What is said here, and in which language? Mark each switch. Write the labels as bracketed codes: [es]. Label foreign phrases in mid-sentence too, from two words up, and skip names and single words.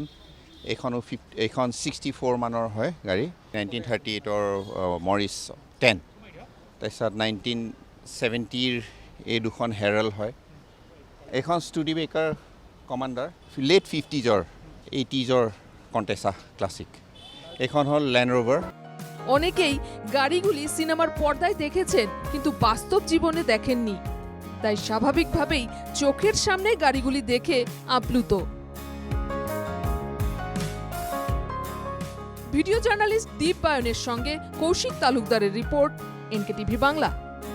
[as] এইখন 64 মানৰ হয় গাড়ী, 1938ৰ মৰিছ 10। তাৰপিছত 1970ৰ এই দুখন হেৰেল হয়। এইখন ষ্টুডিবেকাৰ কমাণ্ডাৰ, লেট 50ৰ 80ৰ কণ্টেছা ক্লাছিক। এইখন হ'ল ল্যান্ড রোভার। [bn] অনেকেই গাড়িগুলি সিনেমার পর্দায় দেখেছেন কিন্তু বাস্তব জীবনে দেখেননি, তাই স্বাভাবিকভাবেই চোখের সামনে গাড়িগুলি দেখে আপ্লুত। ভিডিও জার্নালিস্ট দীপ বায়নের সঙ্গে কৌশিক তালুকদারের রিপোর্ট, এনকেটিভি বাংলা।